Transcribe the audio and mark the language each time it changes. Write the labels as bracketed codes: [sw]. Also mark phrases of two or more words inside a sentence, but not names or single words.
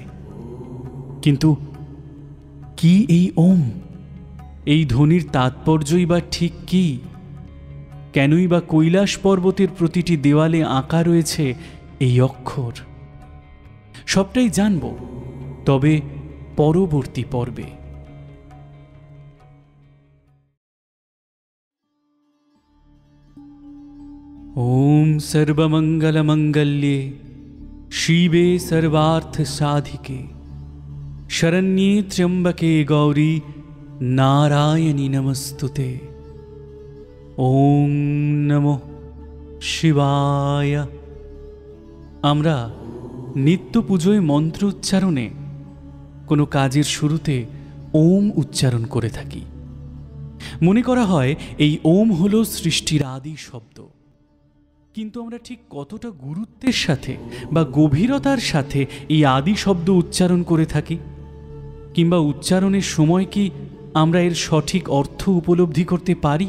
[bn] কিন্তু কি এই ওম? এই ধ্বনির তাৎপর্যই বা ঠিক কি? কেনই বা কৈলাস পর্বতের প্রতিটি দেওয়ালে আঁকা রয়েছে এই অক্ষর? সবটাই জানব, তবে পরবর্তী পর্বে। [sa] ओम सर्वमंगलमंगल्ये शिवे सर्वार्थसाधिके शरण्ये त्र्यंबके गौरी नारायणी नमस्तुते। ओम नमो शिवाय। [bn] আমরা নিত্য পুজোয় মন্ত্র উচ্চারণে কোনো কাজের শুরুতে ওম উচ্চারণ করে থাকি। মনে করা হয় এই ওম হলো সৃষ্টির আদি শব্দ। কিন্তু আমরা ঠিক কতটা গুরুত্বের সাথে বা গভীরতার সাথে এই আদি শব্দ উচ্চারণ করে থাকি, কিংবা উচ্চারণের সময় কি আমরা এর সঠিক অর্থ উপলব্ধি করতে পারি?